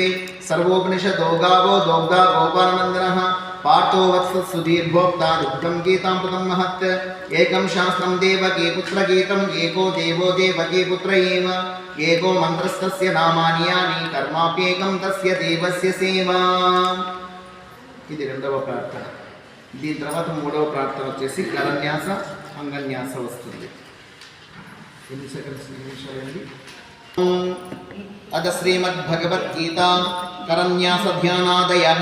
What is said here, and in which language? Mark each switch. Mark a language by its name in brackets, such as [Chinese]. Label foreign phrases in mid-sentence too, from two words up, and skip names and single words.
[Sanskrit] सर्वोपनिषदो गावो दोग्धा गोपालनन्दनः पार्थो वत्सः सुधीर्भोक्ता दुग्धं गीतामृतं महत्। एकं शास्त्रं देवकी पुत्रगीतम् एको देवो देवकी पुत्र एव। एको मन्त्रस्तस्य नामानि यानि कर्माप्येकं तस्य देवस्य सेवा। [Telugu] ఇది రెండవ ప్రార్థన. దీని తర్వాత మూడవ ప్రార్థన వచ్చేసి కరన్యాస అంగన్యాస వస్తుంది. ఎన్ని సెకండ్స్ నిమిషాలండి. [Sanskrit] అద శ్రీమద్భగవద్గీతా కరన్యాస ధ్యానాదయః.